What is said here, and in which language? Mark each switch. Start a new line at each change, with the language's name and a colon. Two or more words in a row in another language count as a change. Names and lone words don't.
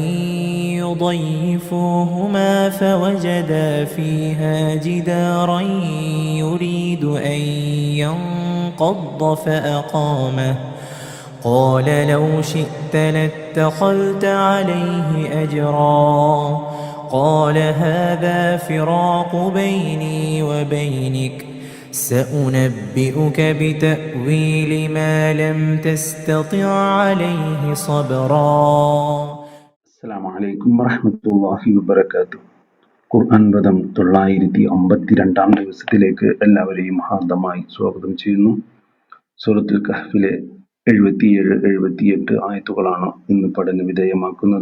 Arabic: يضيفوهما فوجدا فيها جدارا يريد أن ينقض فأقامه قال لو شئت لاتخذت عليه أجرا قال هذا فراق بيني وبينك سأنبئك بتأويل ما لم تستطع عليه صبرا. السلام عليكم ورحمة الله وبركاته.
Malayalam: ഖുർആൻ വ്രതം 952 ദിവസത്തിലേക്ക് എല്ലാവരെയും ഹാർദമായി സ്വാഗതം ചെയ്യുന്നു. സൂറത്തുൽ കഹ്ഫിലെ 77, 78 ആയത്തുകളാണ് ഇന്ന് പഠന വിധേയമാക്കുന്നത്.